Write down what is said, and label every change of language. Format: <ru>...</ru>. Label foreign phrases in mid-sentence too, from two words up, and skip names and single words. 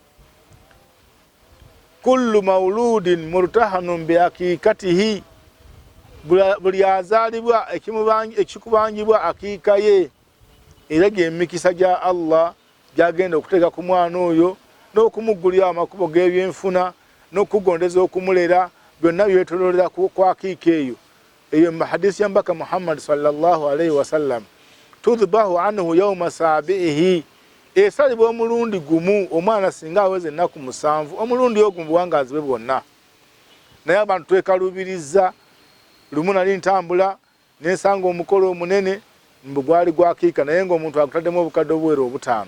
<ar>كل مولود مرتهن بعقيقته,</ar> <lg>buli azaalibwa ekikubanjibwa akiika ye, era gy'emikisa gya Allah gyagenda okuteeka ku mwana oyo n'okumuggulira amakubo g'ebyenfuna n'okugondeza okumulera, byonna byetoloolera ku akiika eyo. Eyo mu hadisi ya mbaka Muhammad</lg> <ar>صلى الله عليه وسلم، تذبح عنه يوم سابعه,</ar> <lg>esalibwa omulundi gumu omwana singa aweze ennaku 7, omulundi ogwo buwangazi bwe bwonna. Naye abantu twekalubiriza, lumu nali ntambula nensanga omukolo omunene mbu gwali gwa akiika, naye ng'omuntu agutaddemu obukadde obuwera 5.</lg>